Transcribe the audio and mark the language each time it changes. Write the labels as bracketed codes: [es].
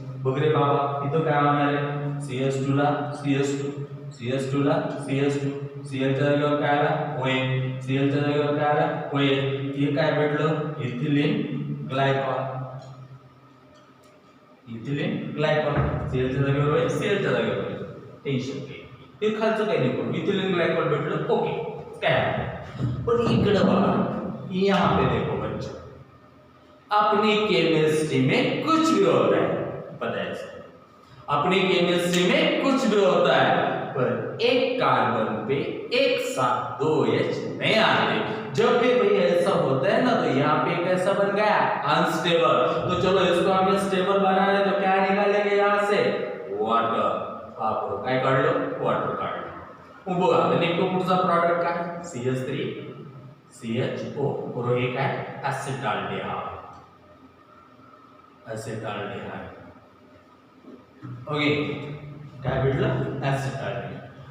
[mr] बघ रे बाबा इथं काय होणार आहे? CH2 ला CH2, CH2 ला CH2, Cl च्या जागेवर काय आला? OH. Cl च्या जागेवर काय आला? OH. हे काय भेटलं? Ethylene glycol. Ethylene glycol. Cl च्या जागेवर OH, Cl च्या जागेवर OH. टेन्शन नाही. हे खालचं काही नाही करू. इथिलीन ग्लायकॉल भेटलं ओके. [hi] क्या पर [mr] इकडे बघा [hi] यहाँ पे देखो बच्चों अपनी केमिस्ट्री में कुछ भी होता है पता है. अपनी केमिस्ट्री में कुछ भी होता है पर एक कार्बन पे एक साथ 2 H नहीं आते. जब भी भाई ऐसा होता है ना तो यहाँ पे कैसा बन गया? अनस्टेबल. तो चलो इसको हमें स्टेबल बनाना है तो क्या निकालेंगे यहाँ से? [mr] वाटर. आप काय काढलो? वाटर काढलो. बघा आता नेमकं पुढचा प्रॉडक्ट काय? CH3 CHO और हे काय? ऍसिटाल्डिहाइड. ऍसिटाल्डिहाइड. ओके काय भेटलं? ऍसिटाल्डिहाइड.